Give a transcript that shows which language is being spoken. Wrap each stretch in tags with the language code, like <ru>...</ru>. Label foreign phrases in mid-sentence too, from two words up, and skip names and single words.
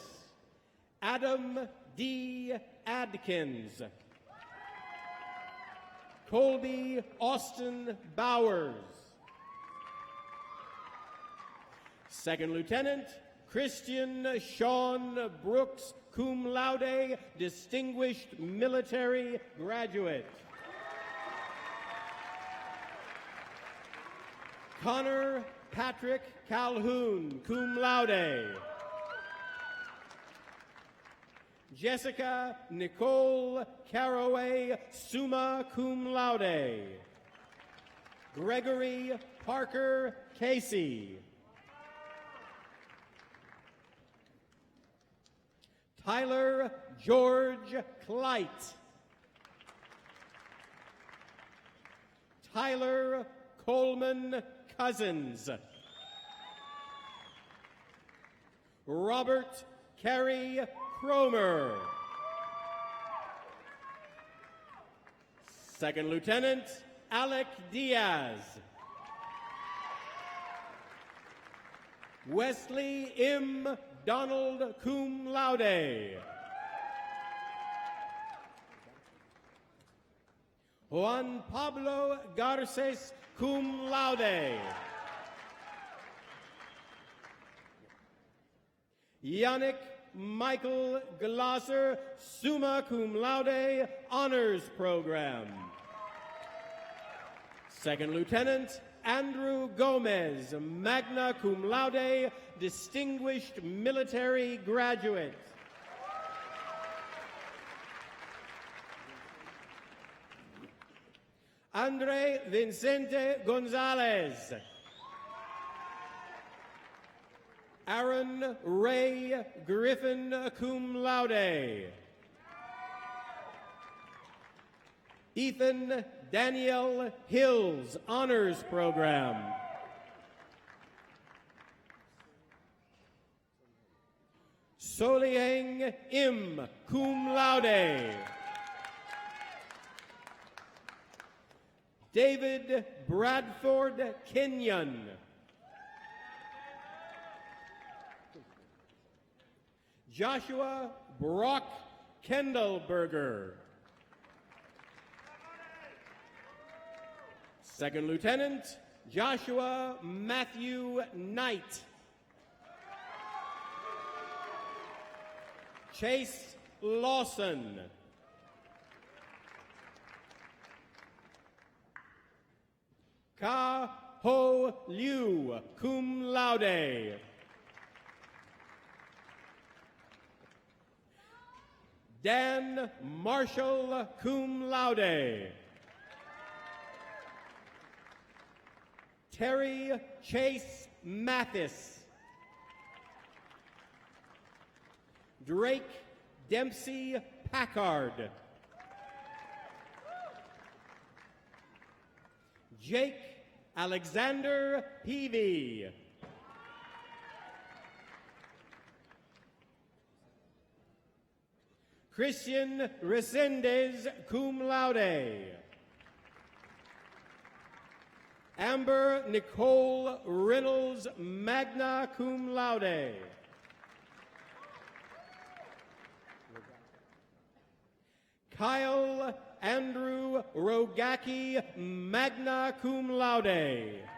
<en>Adam D. Adkins. Colby Austin Bowers. Second Lieutenant Christian Sean Brooks,</en> <la>cum laude,</la> <en>distinguished military graduate. Connor Patrick Calhoun,</en> <la>cum laude.</la> <en>Jessica Nicole Caraway,</en> <la>summa cum laude.</la> <en>Gregory Parker Casey. Tyler George Clyte. Tyler Coleman Cousins. Robert Carey Cromer. Second Lieutenant Alec Diaz. Wesley M. Donald,</en> <la>cum laude.</la> <en>Juan Pablo Garces,</en> <la>cum laude.</la> <en>Yannick Michael Glasser,</en> <la>summa cum laude,</la> <en>honors program. Second Lieutenant Andrew Gomez,</en> <la>magna cum laude,</la> <en>distinguished military graduate. Andre Vincente Gonzalez. Aaron Ray Griffin,</en> <la>cum laude.</la> <en>Ethan Daniel Hills, Honors Program. Soliang Im,</en> <la>cum laude.</la> <en>David Bradford Kenyon. Joshua Brock Kendallberger. Second Lieutenant Joshua Matthew Knight. Chase Lawson. Ka Ho Liu,</en> <la>cum laude.</la> <en>Dan Marshall,</en> <la>cum laude.</la> <en>Terry Chase Mathis. Drake Dempsey Packard. Jake Alexander Peavy. Christian Resendez,</en> <la>cum laude.</la> <en>Amber Nicole Reynolds,</en> <la>magna cum laude.</la> <en>Kyle Andrew Rogacki,</en> <la>magna cum laude.</la>